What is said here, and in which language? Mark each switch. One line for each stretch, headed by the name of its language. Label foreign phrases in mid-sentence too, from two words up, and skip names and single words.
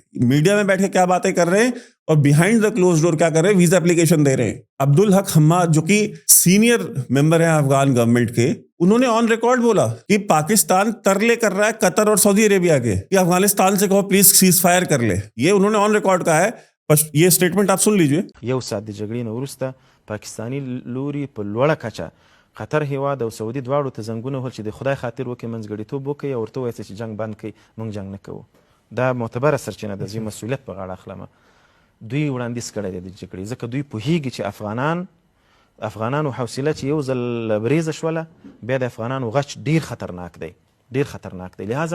Hindi: मीडिया में बैठे क्या बातें कर रहे हैं और
English: behind the close door
Hindi: क्या कर रहे हैं,
English: visa application
Hindi: दे रहे हैं। अब्दुल हक हम्माद, जो कि
English: senior member
Hindi: है अफगान गवर्नमेंट के, उन्होंने
English: on record
Hindi: बोला कि पाकिस्तान तरले कर रहा है कतर और सऊदी अरेबिया के कि अफगानिस्तान से कहो प्लीज
English: cease fire
Hindi: कर ले। ये उन्होंने
English: on record
Hindi: कहा है। ये स्टेटमेंट आप सुन लीजिए।
Pashto: یو ساعت د جګړې نه وروسته پاکستاني لوري په لوړه کچه قطر هیواد او سعودي دواړو ته زنګونه وهل چې د خدای خاطر وکړي، منځګړیتوب وکړي او ورته ووایي چې جنګ بند کړي، موږ جنګ نه کوو. دا معتبره سرچینه ده، زه مسؤلیت په غاړه اخلم. دوی وړاندیز کړی دی د جګړې، ځکه دوی پوهیږي چې افغانانو حوصله چې یو ځل بریزه شوله، بیا د افغانانو غچ ډیر خطرناک دی، ډیر خطرناک دی.